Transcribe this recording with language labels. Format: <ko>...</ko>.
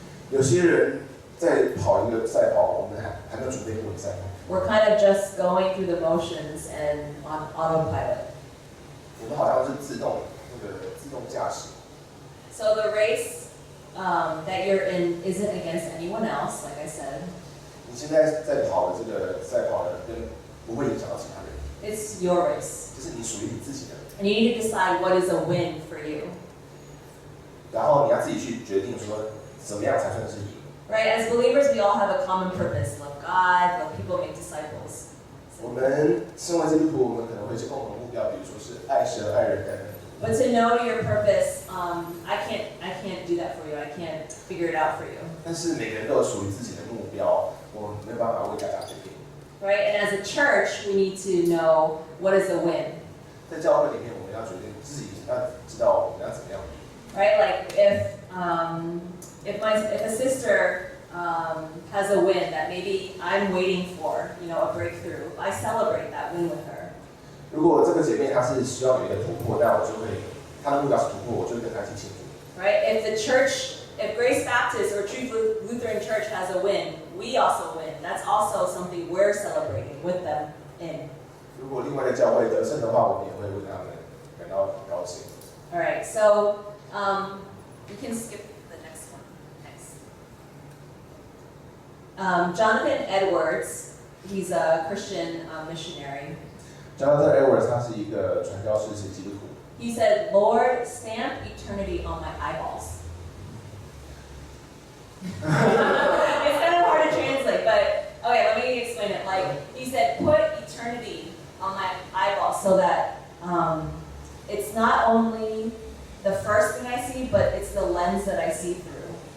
<zh>有些人在跑一个赛跑，我们还没有准备过比赛。</zh> <en>We're kind of just going through the motions and on autopilot.</en> <zh>我们好像是自动驾驶。</zh> <en>So the race that you're in isn't against anyone else, like I said.</en> <zh>你现在在跑的这个赛跑呢，不会影响到其他人。</zh> <en>It's your race.</en> <zh>这是你属于你自己的。</zh> <en>And you need to decide what is a win for you.</en> <zh>然后你要自己去决定说，怎么样才算是赢。</zh> <en>Right? As believers, we all have a common purpose. Love God, love people, make disciples.</en> <zh>我们身为基督徒，我们可能会有一些共同目标，比如说是爱神、爱人等等。</zh> <en>But to know your purpose, I can't do that for you. I can't figure it out for you.</en> <zh>但是每个人都有属于自己的目标，我们没有办法为大家决定。</zh> <en>Right? And as a church, we need to know what is a win.</en> <zh>在教会里面，我们要决定自己要知道我们要怎么样。</zh> <en>Right? Like if a sister has a win that maybe I'm waiting for, a breakthrough, I celebrate that win with her.</en> <zh>如果这个姐妹她是需要有一个突破，那我就会她的目标是突破，我就会跟她一起庆祝。</zh> <en>Right? If Grace Baptist or Truth Lutheran Church has a win, we also win. That's also something we're celebrating with them in.</en> <zh>如果另外的教会得胜的话，我们也会为他们感到很高兴。</zh> <en>All right, so you can skip the next one. Next. Jonathan Edwards, he's a Christian missionary.</en> <zh>Jonathan Edwards 他是一个传教士，是基督徒。</zh> <en>He said, "Lord, stamp eternity on my eyeballs." It's kind of hard to translate, but okay, let me explain it. Like he said, put eternity on my eyeballs so that it's not only the first thing I see, but it's the lens that I see through.</en>